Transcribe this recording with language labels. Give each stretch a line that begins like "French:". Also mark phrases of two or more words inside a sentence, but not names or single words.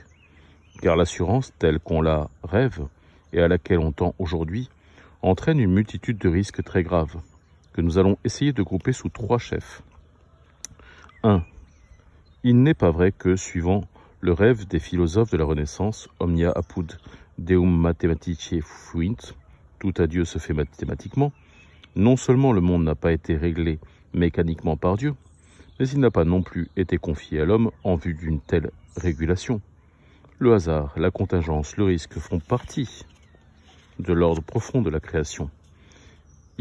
French: Car l'assurance, telle qu'on la rêve et à laquelle on tend aujourd'hui, entraîne une multitude de risques très graves, que nous allons essayer de grouper sous 3 chefs. 1. Il n'est pas vrai que, suivant le rêve des philosophes de la Renaissance,
Latin: omnia apud deum mathematicae fuint,
French: tout à Dieu se fait mathématiquement, non seulement le monde n'a pas été réglé mécaniquement par Dieu, mais il n'a pas non plus été confié à l'homme en vue d'une telle régulation. Le hasard, la contingence, le risque font partie de l'ordre profond de la création.